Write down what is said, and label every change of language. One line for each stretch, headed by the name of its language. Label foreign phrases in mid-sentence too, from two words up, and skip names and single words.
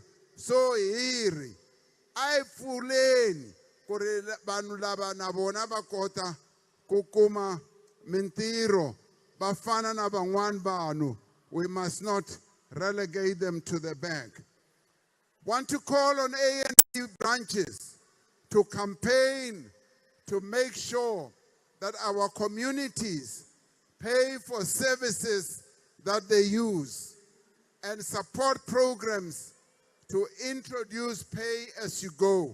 Tsonga: So hi ri a yi pfuleni ku ri vanhu lava na vona va kota ku kuma mintirho va fana na van'wani vanhu.
English: We must not relegate them to the back. Want to call on ANC branches to campaign to make sure that our communities pay for services that they use and support programs to introduce pay as you go.